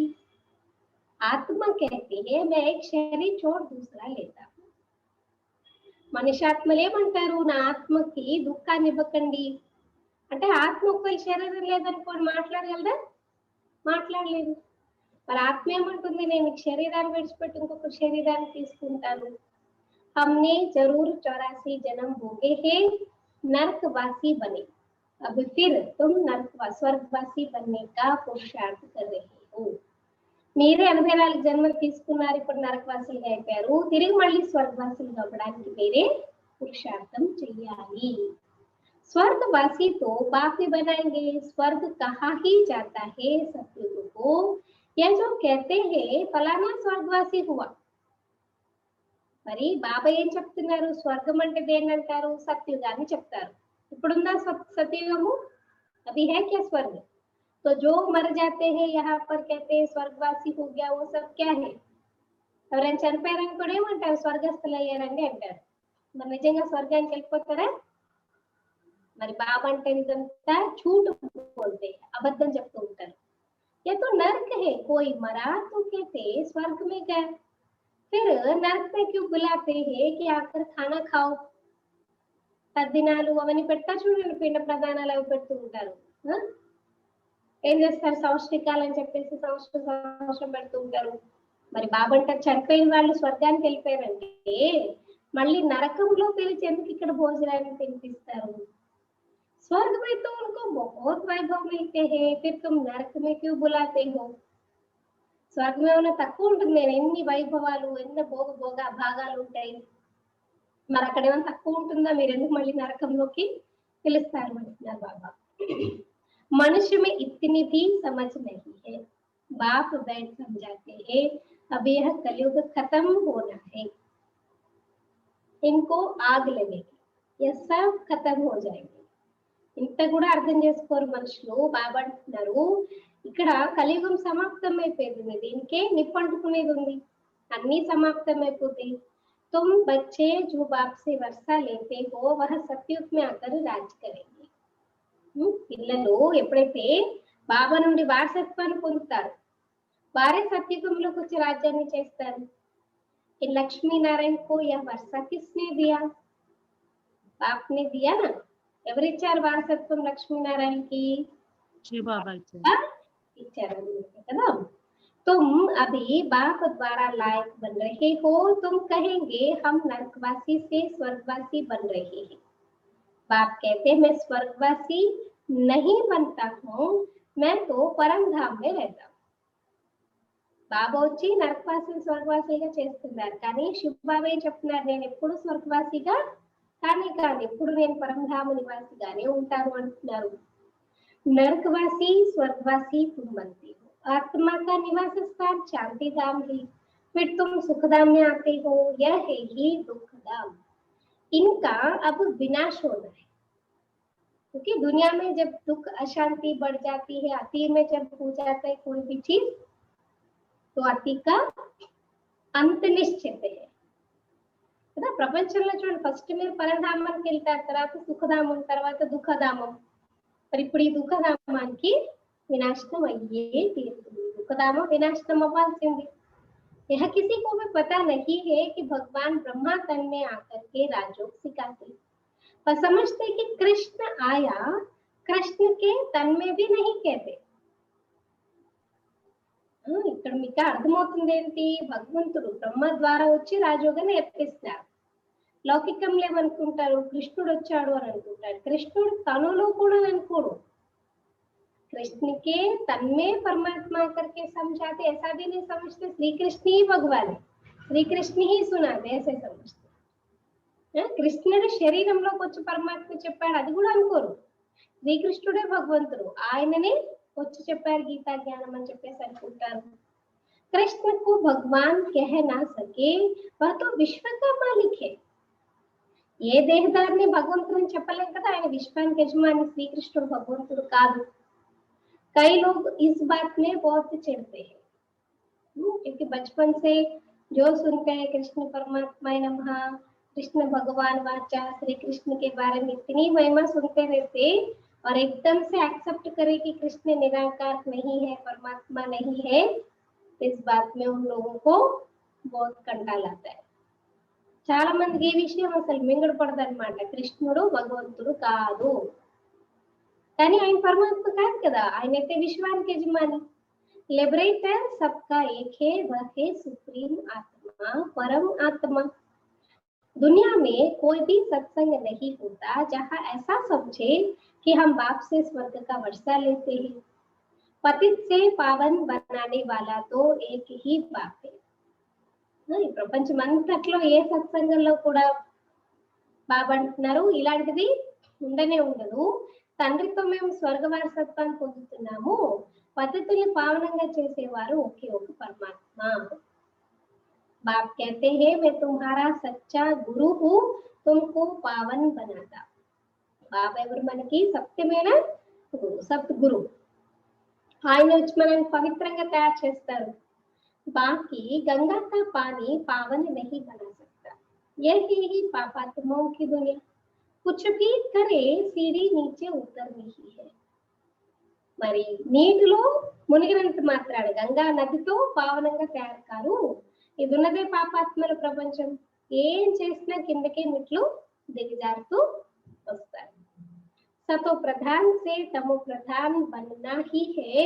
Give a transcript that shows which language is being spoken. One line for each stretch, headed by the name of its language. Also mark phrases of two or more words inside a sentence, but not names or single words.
Hindi: आत्मा कहती है मैं एक शरीर छोड़ दूसरा लेता हूँ।
Telugu: మనుష్యాత్మలు ఏమంటారు, నా ఆత్మకి దుఃఖాన్ని ఇవ్వకండి అంటే, ఆత్మ ఒక్క శరీరం లేదనుకోని మాట్లాడగలదా? మాట్లాడలేదు। మరి ఆత్మ ఏమంటుంది, నేను శరీరాన్ని విడిచిపెట్టి ఇంకొక శరీరాన్ని తీసుకుంటాను।
Hindi: हमने जरूर 84 जन्म भोगे हैं, नरकवासी बने, अब फिर तुम स्वर्गवासी बनने का पुरुषार्थ कर रहे हो।
Telugu: మీరే 84 జన్మలు తీసుకున్నారు, ఇప్పుడు నరకవాసులుగా అయిపోయారు, తిరిగి మళ్ళీ స్వర్గవాసులుగా అవ్వడానికి మీరే పురుషార్థం చెయ్యాలి।
Hindi: स्वर्गवासी तो बाप ही बनाएंगे, स्वर्ग कहाँ ही जाता है सतयुग को। यह जो कहते हैं फलाना स्वर्गवासी हुआ,
Telugu: మరి బాబా ఏం చెప్తున్నారు, స్వర్గం అంటే దేన్ని అంటారు, సత్యుగాన్ని చెప్తారు. ఇప్పుడున్న సత్యుగము
Hindi: अभी है क्या स्वर्ग? तो जो मर जाते हैं यहाँ पर कहते हैं स्वर्गवासी हो गया, वो सब क्या है?
Telugu: ఎవరైనా చనిపోయారని కూడా ఏమంటారు, స్వర్గస్థులు అయ్యారండి అంటారు. మరి నిజంగా స్వర్గానికి వెళ్ళిపోతారా? మరి బాబా అంటే ఇదంతా
Hindi: झूठ बोलते हैं,
Telugu: అబద్ధం చెప్తూ ఉంటారు.
Hindi: ये तो नर्क है, कोई मरा तो कहते स्वर्ग में गया, फिर नर्क में क्यों बुलाते हैं कि आकर खाना खाओ.
Telugu: తద్దినాలు అవన్నీ పెడతారు చూడండి, పిండ ప్రదానాలు అవి పెడుతూ ఉంటారు. ఏం చేస్తారు, సంవత్సరికాలు అని చెప్పేసి సంవత్సరం పెడుతూ ఉంటారు. మరి బాబా అంటారు చనిపోయిన వాళ్ళు స్వర్గానికి వెళ్ళిపోయారంటే మళ్ళీ నరకంలో పిలిచి ఎందుకు ఇక్కడ భోజనాన్ని తినిపిస్తారు?
Hindi: स्वर्ग में तो उनको बहुत वैभव मिलते हैं, फिर तुम नरक में क्यों बुलाते हो?
Telugu: స్వర్గ में ఉన్న తక్కువ ఉంటుంది, నేను ఎన్ని వైభవాలు ఎన్ని భోగ భాగాలు ఉంటాయి, మరి అక్కడ ఏమైనా తక్కువ ఉంటుందా, మీరు ఎందుకు మళ్ళీ నరకంలోకి పిలుస్తారు అంటున్నారు బాబా.
Hindi: मनुष्य में इतनी भी समझ नहीं है, बाप बैठ समझाते हैं अब यह कलयुग खत्म होना है, इनको आग लगेगी, यह सब खत्म हो जाएंगे.
Telugu: ఇంత కూడా అర్థం చేసుకోరు మనుషులు. బాబా అంటున్నారు ఇక్కడ కలియుగం సమాప్తం అయిపోయింది, దీనికే నిప్పంటుకునేది ఉంది, అన్ని సమాప్తం అయిపోతాయి.
Hindi: तुम बच्चे जो बाप से वर्षा लेते हो वह सतयुग में आकर राज करेंगे.
Telugu: పిల్లలు ఎప్పుడైతే బాబా నుండి వారసత్వాన్ని పొందుతారు, వారే సత్యుగంలోకి వచ్చి రాజ్యాన్ని చేస్తారు.
Hindi: లక్ష్మీనారాయణ को यह वर्षा किसने दिया? बाप ने दिया ना.
Telugu: ఎవరిచ్చారు వారసత్వం లక్ష్మీనారాయణకి? ఇచ్చారు కదా.
Hindi: तुम अभी बाप द्वारा लायक बन रहे हो, तुम कहेंगे हम नरकवासी से स्वर्गवासी बन रहे हैं. बाप कहते मैं स्वर्गवासी नहीं बनता हूँ, मैं तो परम धाम में रहता हूँ.
Telugu: బాబా వచ్చి నరకవాసిని స్వర్గవాసిగా చేస్తున్నారు, కానీ శివబాబా చెప్తున్నారు నేను ఎప్పుడు స్వర్గవాసిగా కానీ ఎప్పుడు నేను పరంధామ నివాసిగానే ఉంటాను అంటున్నారు.
Hindi: नरकवासी स्वर्गवासी तुम बनते हो, आत्मा का निवास स्थान शांति धाम है, फिर तुम सुखधाम में आते हो, यह है ही दुखधाम. इनका अब विनाश होना है, क्योंकि दुनिया में जब दुख अशांति बढ़ जाती है, अति में जब हो जाता है कोई भी चीज, तो अति का अंत निश्चित है కదా.
Telugu: ప్రపంచంలో చూడండి, ఫస్ట్ మీరు పరధామానికి వెళ్తారు, తర్వాత సుఖధామం, తర్వాత దుఃఖధామం. మరి ఇప్పుడు ఈ దుఃఖధామానికి వినాశనం అయ్యే తీరుతుంది, దుఃఖధామం వినాశనం అవ్వాల్సింది.
Hindi: यह किसी को भी पता नहीं है कि भगवान ब्रह्मा तन में आकर के राजयोग सिखाते, पर समझते कि कृष्ण आया, कृष्ण के तन में भी नहीं कहते.
Telugu: ఇక్కడ మీకు అర్థమవుతుంది ఏంటి, భగవంతుడు బ్రహ్మ ద్వారా వచ్చి రాజయోగాన్ని నేర్పిస్తారు. లౌకికంలో ఏమనుకుంటారు, కృష్ణుడు వచ్చాడు అని అనుకుంటారు. కృష్ణుడు తనులో కూడా అనుకోడు,
Hindi: कृष्ण के तन में परमात्मा करके समझाते, ऐसा भी नहीं समझते श्री कृष्ण ही भगवान है, श्री कृष्ण ही सुनाते, ऐसे समझते.
Telugu: కృష్ణుడు శరీరంలోకి వచ్చి పరమాత్మ చెప్పాడు అది కూడా అనుకోరు, శ్రీకృష్ణుడే భగవంతుడు, ఆయననే వచ్చి చెప్పారు గీతా జ్ఞానం అని చెప్పేసి అనుకుంటారు.
Hindi: कृष्ण को भगवान कह ना सके वह तो विश्व का मालिक है.
Telugu: ఏ దేహదారిని భగవంతుడు చెప్పలేం కదా, ఆయన విశ్వానికి యజమాని, శ్రీకృష్ణుడు భగవంతుడు కాదు.
Hindi: कई लोग इस बात में बहुत चिढ़ते हैं, क्योंकि बचपन से जो सुनते हैं कृष्ण परमात्मा नमः, कृष्ण भगवान वाचा, श्री कृष्ण के बारे में इतनी महिमा सुनते रहते और एकदम से एक्सेप्ट करे कि कृष्ण निराकार नहीं है, परमात्मा नहीं है, इस बात में उन लोगों को बहुत कंटाल आता है.
Telugu: చాలా మందికి ఈ విషయం అసలు మింగడ పడదన్నమాట, కృష్ణుడు భగవంతుడు కాదు, కానీ ఆయన పరమాత్మ కాదు కదా, ఆయనైతే విశ్వానికి యజమాని.
Hindi: लिबरेटर सबका एक है, वह है सुप्रीम आत्मा, परम आत्मा. दुनिया में कोई भी सत्संग नहीं होता जहाँ ऐसा समझे कि हम बाप से स्वर्ग का वर्षा लेते हैं. पतित से पावन बनाने वाला तो एक ही बाप है.
Telugu: ఈ ప్రపంచం అంతట్లో ఏ సత్సంగంలో కూడా బాబా అంటున్నారు ఇలాంటిది ఉండనే ఉండదు. తండ్రితో మేము స్వర్గ వారసత్వాన్ని పొందుతున్నాము. పద్ధతుల్ని పావనంగా చేసేవారు ఒకే ఒక పరమాత్మ.
Hindi: बाप कहते हैं मैं तुम्हारा सच्चा गुरु हूँ, तुमको पावन बनाता.
Telugu: బాబా ఎవరు మనకి? సత్యమైన గురువు, సద్గురు. ఆయన వచ్చి మనల్ని పవిత్రంగా తయారు చేస్తారు.
Hindi: बाकी गंगा का पानी पावन नहीं बना सकता. यही ही पापात्माओं की दुनिया. कुछ भी करे सीढ़ी नीचे उतरनी ही है.
Telugu: మరి నీటిలో మునిగినంత మాత్రాన గంగా నదితో పావనంగా తయారు కారు. ఇది ఉన్నదే పాపాత్మల ప్రపంచం. ఏం చేసినా కిందకే మెట్లు దిగజారుతూ వస్తారు.
Hindi: सतो प्रधान से तमो प्रधान बनना ही है.